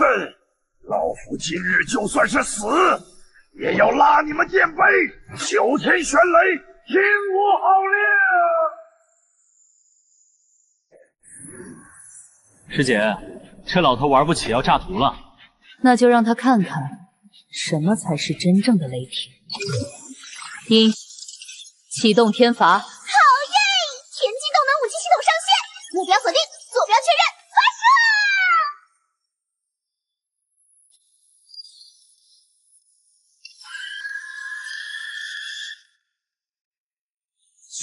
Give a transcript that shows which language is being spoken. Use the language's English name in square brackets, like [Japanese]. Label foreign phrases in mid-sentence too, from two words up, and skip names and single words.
[Chinese] 老夫今日就算是死，也要拉你们垫背，九天玄雷，听我号令！师姐，这老头玩不起，要炸图了。那就讓他看看什麼才是真正的雷霆。一，啟動天罰。好耶！田徑動能武器系統上線，目標鎖定，坐標確認，發射！